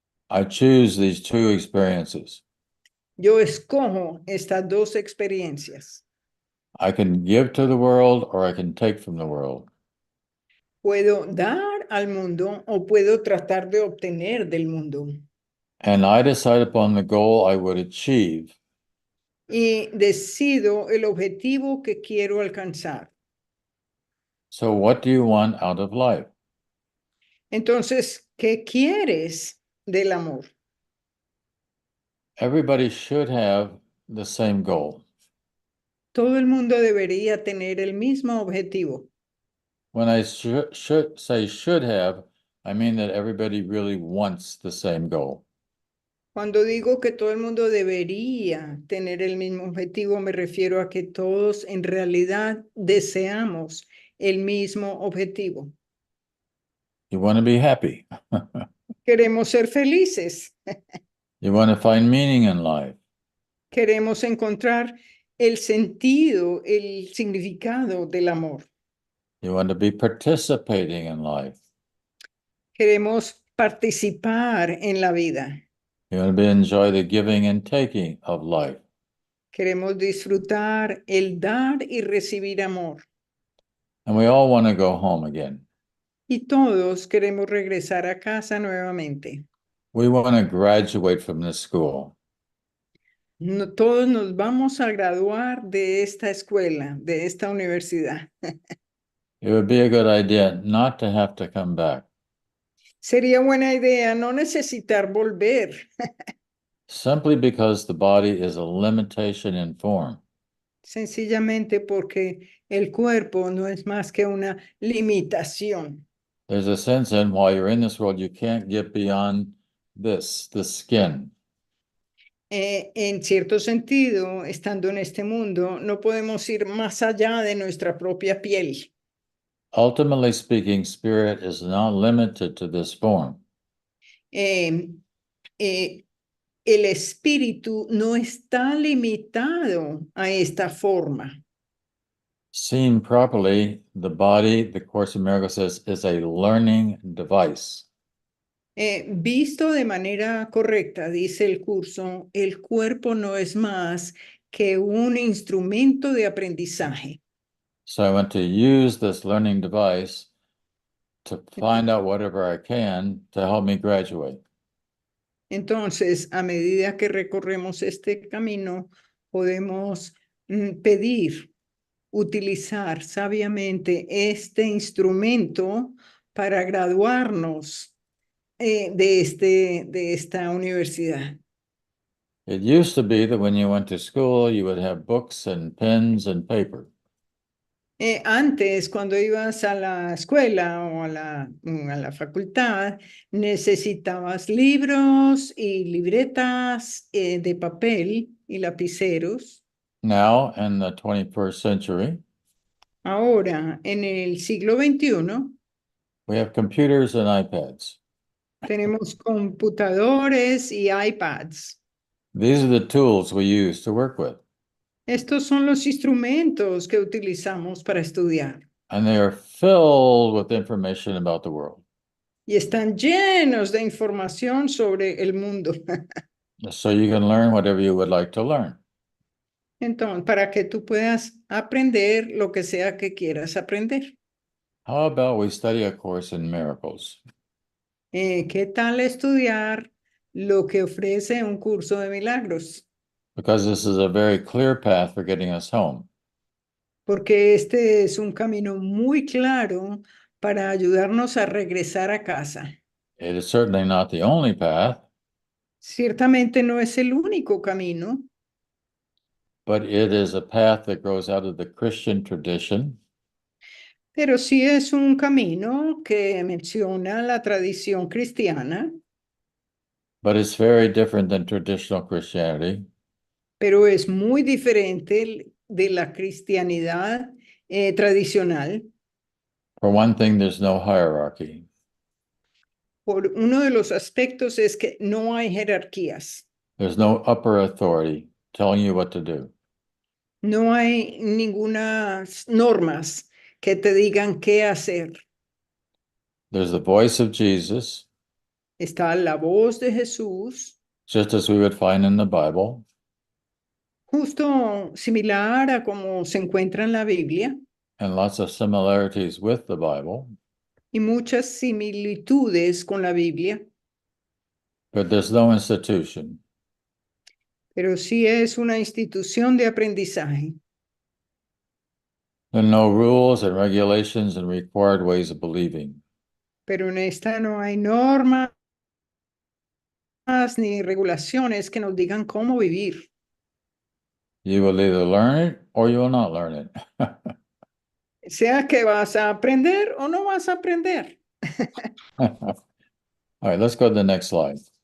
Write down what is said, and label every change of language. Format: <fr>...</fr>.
<en>I choose these two experiences.</en> <es>Yo escojo estas dos experiencias.</es> <en>I can give to the world, or I can take from the world.</en> <es>Puedo dar al mundo o puedo tratar de obtener del mundo.</es> <en>And I decide upon the goal I would achieve.</en> <es>Y decido el objetivo que quiero alcanzar.</es> <en>So what do you want out of life?</en> <es>Entonces, ¿qué quieres del amor?</es> <en>Everybody should have the same goal.</en> <es>Todo el mundo debería tener el mismo objetivo.</es> <en>When I should say should have, I mean that everybody really wants the same goal.</en> <es>Cuando digo que todo el mundo debería tener el mismo objetivo, me refiero a que todos en realidad deseamos el mismo objetivo.</es> <en>You want to be happy.</en> <es>Queremos ser felices.</es> <en>You want to find meaning in life.</en> <es>Queremos encontrar el sentido, el significado del amor.</es> <en>You want to be participating in life.</en> <es>Queremos participar en la vida.</es> <en>You want to enjoy the giving and taking of life.</en> <es>Queremos disfrutar el dar y recibir amor.</es> <en>And we all want to go home again.</en> <es>Y todos queremos regresar a casa nuevamente.</es> <en>We want to graduate from this school.</en> <es>No, todos nos vamos a graduar de esta escuela, de esta universidad.</es> <en>It would be a good idea not to have to come back.</en> <es>Sería buena idea no necesitar volver,</es> <en>Simply because the body is a limitation in form.</en> <es>sencillamente porque el cuerpo no es más que una limitación.</es> <en>There's a sense in while you're in this world, you can't get beyond this, the skin.</en> <es>En cierto sentido, estando en este mundo, no podemos ir más allá de nuestra propia piel.</es> <en>Ultimately speaking, spirit is not limited to this form.</en> <es>Eh, eh, el espíritu no está limitado a esta forma.</es> <en>Seen properly, the body, the Course in Miracles says, is a learning device.</en> <es>Visto de manera correcta, dice el curso, el cuerpo no es más que un instrumento de aprendizaje.</es> <en>So I want to use this learning device to find out whatever I can to help me graduate.</en> <es>Entonces, a medida que recorremos este camino, podemos pedir, utilizar sabiamente este instrumento para graduarnos de esta universidad.</es> <en>It used to be that when you went to school, you would have books and pens and paper.</en> <es>Antes, cuando ibas a la escuela o a la facultad, necesitabas libros y libretas de papel y lapiceros.</es> <en>Now, in the 21st century,</en> <es>Ahora, en el siglo XXI,</es> <en>we have computers and iPads.</en> <es>tenemos computadores y iPads.</es> <en>These are the tools we use to work with.</en> <es>Estos son los instrumentos que utilizamos para estudiar.</es> <en>And they are filled with information about the world.</en> <es>Y están llenos de información sobre el mundo.</es> <en>So you can learn whatever you would like to learn.</en> <es>Entonces, para que tú puedas aprender lo que sea que quieras aprender.</es> <en>How about we study a course in miracles?</en> <es>¿Qué tal estudiar lo que ofrece un curso de milagros?</es> <en>Because this is a very clear path for getting us home.</en> <es>Porque este es un camino muy claro para ayudarnos a regresar a casa.</es> <en>It is certainly not the only path,</en> <es>Ciertamente no es el único camino,</es> <en>but it is a path that grows out of the Christian tradition.</en> <es>Pero sí es un camino que menciona la tradición cristiana,</es> <en>But it's very different than traditional Christianity.</en> <es>pero es muy diferente de la cristianidad tradicional.</es> <en>For one thing, there's no hierarchy.</en> <es>Por uno de los aspectos es que no hay jerarquías,</es> <en>There's no upper authority telling you what to do.</en> <es>no hay ninguna normas que te digan qué hacer.</es> <en>There's the voice of Jesus,</en> <es>Está la voz de Jesús,</es> <en>just as we would find in the Bible,</en> <es>justo similar a como se encuentra en la Biblia,</es> <en>and lots of similarities with the Bible.</en> <es>y muchas similitudes con la Biblia,</es> <en>But there's no institution.</en> <es>pero sí es una institución de aprendizaje.</es> <en>There are no rules and regulations and required ways of believing.</en> <es>Pero en esta no hay normas ni regulaciones que nos digan cómo vivir.</es> <en>You will either learn it or you will not learn it.</en> <es>Sea que vas a aprender o no vas a aprender.</es> <en>All right, let's go to the next slide.</en>